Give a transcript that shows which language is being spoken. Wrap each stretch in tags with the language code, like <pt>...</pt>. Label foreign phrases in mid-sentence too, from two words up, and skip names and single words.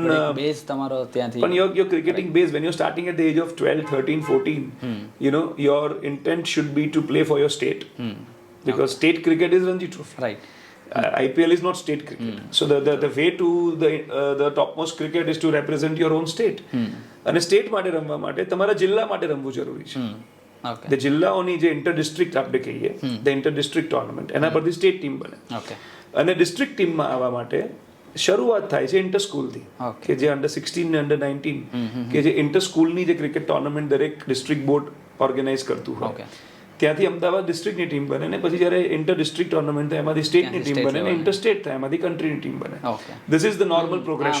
<gu>બેઝ તમારો ત્યાંથી</gu> <en>પણ your cricketing base when you're starting at the age of 12, 13, 14 you know your intent should be to play for your state because state cricket is Ranji Trophy right IPL is not state cricket so the way to the topmost cricket is to represent your own state</en> <gu>અને સ્ટેટ માટે રમવા માટે તમારા જિલ્લા માટે રમવું જરૂરી છે the જિલ્લાઓની જે</gu> <en>inter district</en> <gu>આપણે કહીએ</gu> <en>the inter district tournament</en> <gu>એના પરથી સ્ટેટ ટીમ બને અને ડિસ્ટ્રિક્ટ ટીમમાં આવવા માટે શરૂઆત થાય છે ઇન્ટર સ્કૂલથી કે જે અંડર 16 ને અંડર 19 કે જે ઇન્ટર સ્કૂલની જે</gu> <en>cricket tournament</en> <gu>દરેક</gu> <en>district board organize</en> <gu>કરતું હોય ત્યાંથી અમદાવાદ ડિસ્ટ્રિક્ટની ટીમ બને ને પછી જ્યારે</gu> <en>inter district tournament</en> <gu>થાય એમાંથી સ્ટેટની ટીમ બને ને</gu> <en>inter state</en> <gu>થાય એમાંથી કન્ટ્રીની ટીમ બને</gu> <en>this is the normal progression</en>